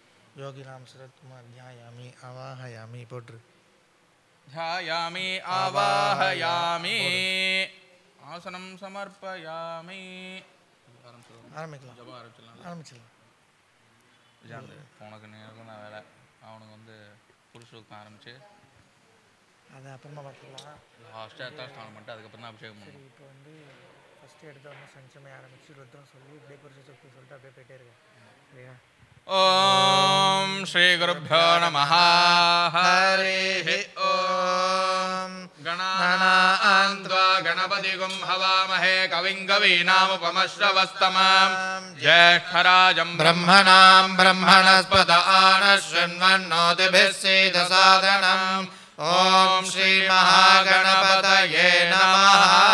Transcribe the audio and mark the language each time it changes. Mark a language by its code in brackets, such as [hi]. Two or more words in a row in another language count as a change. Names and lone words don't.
[sa] யோகிராம் சரத்குமார் தியாயாமி ஆவாஹயாமி போற்று. ध्यायामि आवाहयामि आसनं समर्पयामि. [ta] ஆரம்பிக்கலாம். ஆரம்பிச்சிடலாம். உனக்கு நேரம் தான் வேலை. அவனுக்கு வந்து புருஷுக்கு ஆரம்பிச்சு அதை அப்புறமா பார்த்துக்கலாம். லாஸ்ட்டாக தான் ஸ்நானம் பண்ணிட்டு அதுக்கப்புறம் தான் அபிஷேகம் சரி, பண்ணும். இப்போ வந்து ஃபஸ்ட்டு எடுத்தோடனே சஞ்சமே ஆரம்பிச்சு ருத்ரம் சொல்லி இப்படியே புருஷ சொத்து சொல்லிட்டு அப்படியே போயிட்டே இருக்கேன். சரியா? [sa] ஓம் ஸ்ரீ குருभ्यो நமः. ஹரிஹி ஓம். गणान्त्वा गणपतिगुं हवामहे कविं कवीनामुपमश्रवस्तमं ज्येष्ठराजं ब्रह्मणां ब्रह्मणस्पद आनशृण्वन्नोतिभिः सीदसादनम्. ॐ श्री महागणपतये नमः.